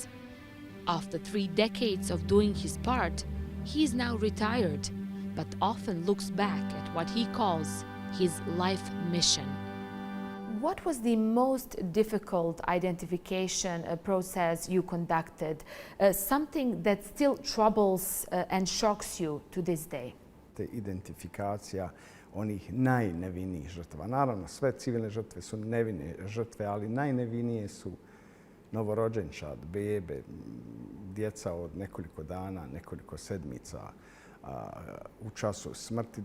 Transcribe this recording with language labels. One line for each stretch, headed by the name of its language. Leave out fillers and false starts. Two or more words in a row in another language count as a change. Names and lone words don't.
English: After 3 decades of doing his part, he is now retired, but often looks back at what he calls his life mission. What was the most difficult identification process you conducted? Something that still troubles and shocks you to this day?
Bosnian: Identifikacija onih najnevinijih žrtava. Naravno, sve civilne žrtve su nevine žrtve, ali najnevinije su novorođenčad, bebe, djeca od nekoliko dana, nekoliko sedmica u času smrti.